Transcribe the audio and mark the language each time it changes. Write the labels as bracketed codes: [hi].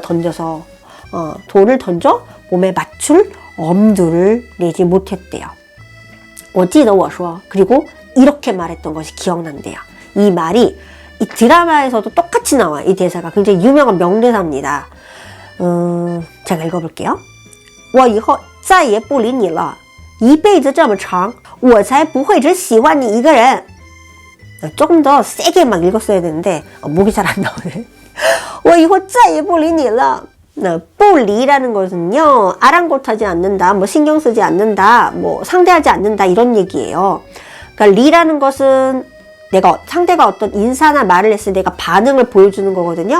[ko] 던져서 돈을 던져 몸에 맞출 엄두를 내지 못했대요. [zh] 我记得我说 [ko] 그리고 이렇게 말했던 것이 기억난대요. 이 말이 이 드라마에서도 똑같이 나와요. 이 대사가 굉장히 유명한 명대사입니다. 제가 읽어볼게요. [zh] 我以后再也不理你了，一辈子这么长，我才不会只喜欢你一个人。 [ko] 조금 더 세게 막 읽었어야 되는데 목이 잘 안 나오네. [zh] 我以后再也不理你了. [ko] 뿌리라는 것은요, 아랑곳하지 않는다, 뭐 신경 쓰지 않는다, 뭐 상대하지 않는다 이런 얘기예요. 그러니까 리라는 것은 상대가 어떤 인사나 말을 했을 때 내가 반응을 보여주는 거거든요.